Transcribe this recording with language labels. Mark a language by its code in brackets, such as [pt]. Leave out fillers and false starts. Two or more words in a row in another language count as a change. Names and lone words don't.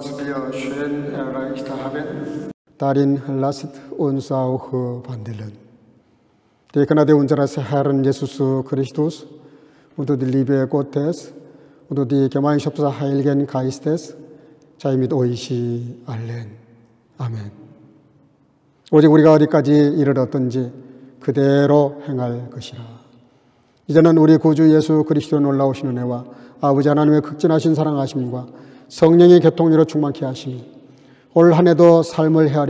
[de] wir schön erreicht haben. Darin lasst uns auch wandeln. Die Gnade unseres Herrn Jesus Christus und die Liebe Gottes und die Gemeinschaft des Heiligen Geistes sei mit euch allen. [ko] 아멘. 오직 우리가 어디까지 이르렀든지 그대로 행할 것이라. 이제는 우리 구주 예수 그리스도의 놀라우신 은혜와 아버지 하나님의 극진하신 사랑하심과 성령의 교통으로 충만케 하심이 올 한 해도 삶을 헤아려